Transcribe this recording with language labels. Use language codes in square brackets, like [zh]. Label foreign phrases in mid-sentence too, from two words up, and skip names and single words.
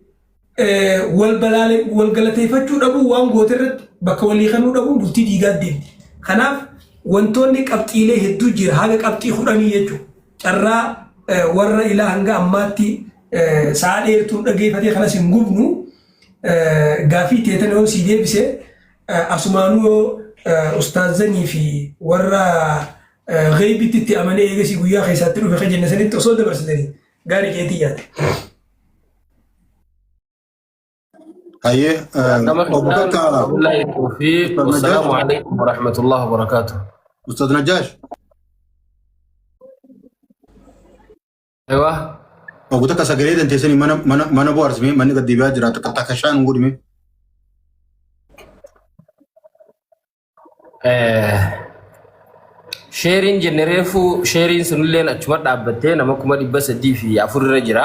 [om] wal galateeffachuu dhabuu waan goote irratti bakka walii kanuu dhabuu bultii diigaa deemti kanaaf wantoonni qabxiilee hedduu jira haga qabxii 10 jechuudha carraa warra ilaa hanga ammaatti sa'a dheertuun dhageeffatee kanas hin gubnu gaafii teetan yoo sii deebise asumaanuu ustaazanii fi warra gaybitti itti amanee eegasii guyyaa keessaatti dhufe kan jenne sanitti osoo dabarsitanii gaarii keetii yaate. Hayyee [ar] السلام عليكم ورحمة الله وبركاته. [om] Ustaz Najaash. Aywa. Oguta ka sagalee danteessanii mana bohaarsime manni gad deebi'aa jira takka shaan hin godhime. Sheeriin jennereefu sheeriin sunilleen achuma dhaabbattee nama 304 irra jira.